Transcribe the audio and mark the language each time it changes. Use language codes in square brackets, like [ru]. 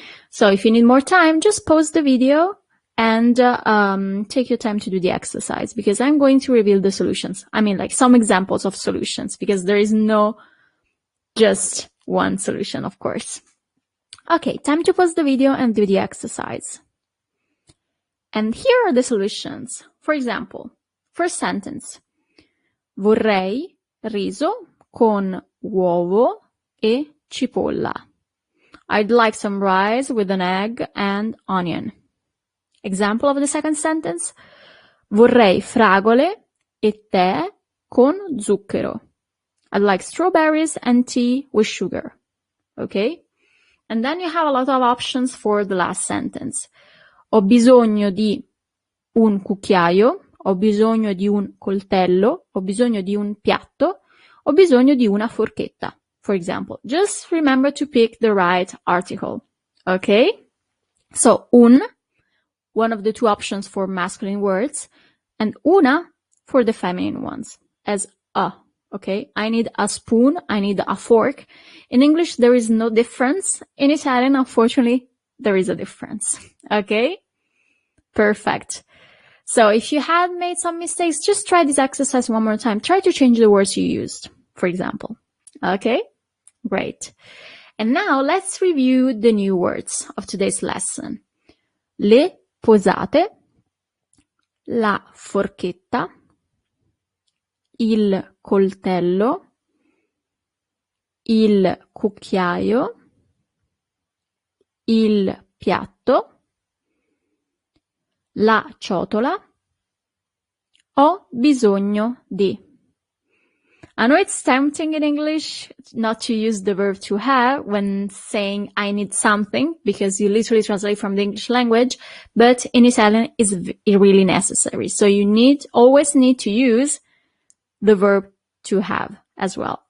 [en] So if you need more time, just pause the video and take your time to do the exercise because I'm going to reveal the solutions. I mean, like some examples of solutions because there is no just one solution, of course. Okay, time to pause the video and do the exercise. And here are the solutions. For example, first sentence. [it] Vorrei riso con uovo e cipolla. [en] I'd like some rice with an egg and onion. Example of the second sentence. [it] Vorrei fragole e tè con zucchero. [en] I'd like strawberries and tea with sugar. Okay? And then you have a lot of options for the last sentence. [it] Ho bisogno di un cucchiaio, ho bisogno di un coltello, ho bisogno di un piatto, ho bisogno di una forchetta, for example. [en] Just remember to pick the right article. Okay? So, one of the two options for masculine words, and una for the feminine ones, as a. Okay, I need a spoon, I need a fork. In English, there is no difference. In Italian, unfortunately, there is a difference. Okay? Perfect. So if you had made some mistakes, just try this exercise one more time. Try to change the words you used, for example. Okay? Great. And now let's review the new words of today's lesson. [it] Le posate, la forchetta, il coltello, il cucchiaio, il piatto, la ciotola, ho bisogno di. [en] I know it's tempting in English not to use the verb to have when saying I need something because you literally translate from the English language, but in Italian it's really necessary. So you always need to use the verb to have as well.